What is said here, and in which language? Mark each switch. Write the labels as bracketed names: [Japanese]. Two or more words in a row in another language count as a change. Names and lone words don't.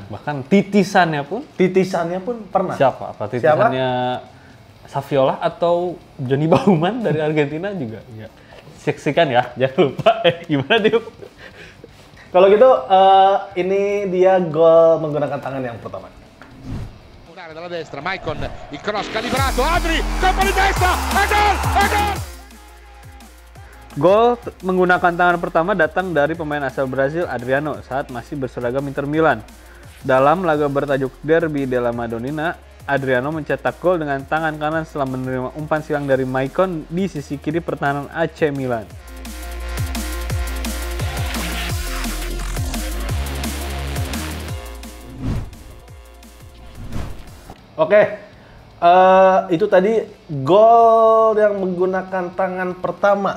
[Indonesian] Bahkan titisannya pun pernah. Siapa? Apa titisannya? Saviola atau Johnny Bauman dari Argentina juga. Ya. Saksikan ya, jangan lupa. Gimana dia? Kalau gitu, ini dia gol menggunakan tangan yang pertama. [Italian] Dalla destra, Maicon, il cross calibrato, Adri, colpo di testa, e gol! [Indonesian] Gol menggunakan tangan pertama datang dari pemain asal Brazil Adriano saat masih berseragam Inter Milan. Dalam laga bertajuk Derby della Madonnina, Adriano mencetak gol dengan tangan kanan setelah menerima umpan silang dari Maicon di sisi kiri pertahanan AC Milan. Oke, itu tadi gol yang menggunakan tangan pertama